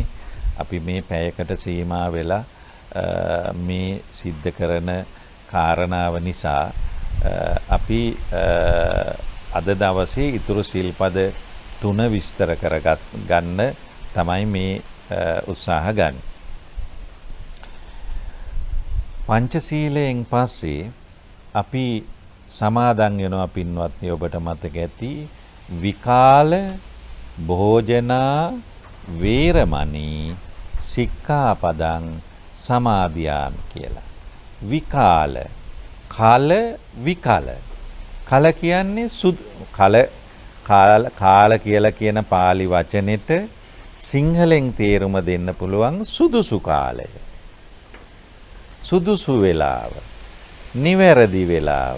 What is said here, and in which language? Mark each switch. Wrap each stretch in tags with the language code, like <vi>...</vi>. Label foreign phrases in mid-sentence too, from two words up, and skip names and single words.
<si>අපි මේ පැයකට සීමා වෙලා මේ සිද්ධ කරන කාරණාව නිසා අපි අද දවසේ ඊතුරු සිල්පද 3 විස්තර කරගන්න තමයි මේ උත්සාහ ගන්න. පංචශීලයෙන් පස්සේ අපි සමාදන් වෙනවා පින්වත්නි ඔබට මතක ඇති</si> <pi>විකාල භෝජනා වේරමණී සික්ඛාපදං සමාදියාමි</pi> <si>කියලා. විකාල කාල විකල කල කියන්නේ කාල කියලා කියන pāli වචනෙට සිංහලෙන් තේරුම දෙන්න පුළුවන් සුදුසු කාලය. සුදුසු වේලාව. නිවැරදි වේලාව.</si>